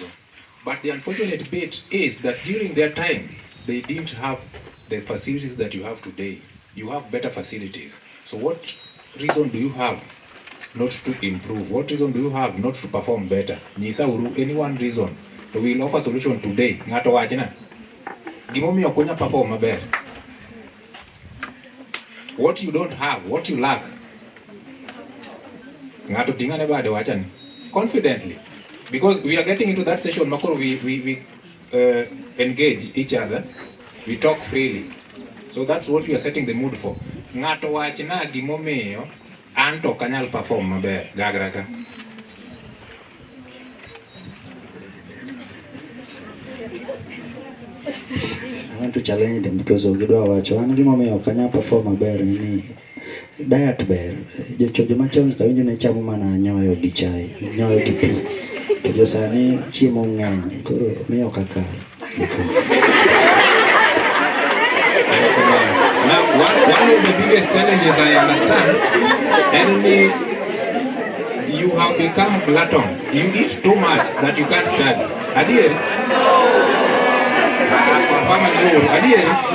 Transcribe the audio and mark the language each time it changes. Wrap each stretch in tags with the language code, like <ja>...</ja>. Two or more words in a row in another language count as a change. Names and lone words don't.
<en>But the unfortunate bit is that during their time, they didn't have the facilities that you have today. You have better facilities. So what reason do you have not to improve? What reason do you have not to perform better?</en> <luo>Nisa uru</luo> <en>any one reason. So we'll offer solution today.</en> <luo>Ngato wajina. Gimomi okonya perform maber.</luo> <en>What you don't have, what you lack.</en> <luo>Ngato tingane bade wachani.</luo> <en>Confidently. Because we are getting into that session, Makoro, we engage each other. We talk freely. So that's what we are setting the mood for.</en> <luo>Ngato wachina gimomiyo anto kanyal perform maber gagraka.</luo> <en>I want to challenge them because</en> <luo>ogidwa wacho an gimomiyo kanyal perform maber ni diet ber. Jocho machon kawinjo ne chamo mana nyoyo gi chai, nyoyo gi pi. Jo sani chiemo ng'eny koro miyo kaka.</luo> <en>Now, one of the biggest challenges I understand, enemy, you have become gluttons. You eat too much that you can't study.</en> <luo>Adieri? Adieri?</luo>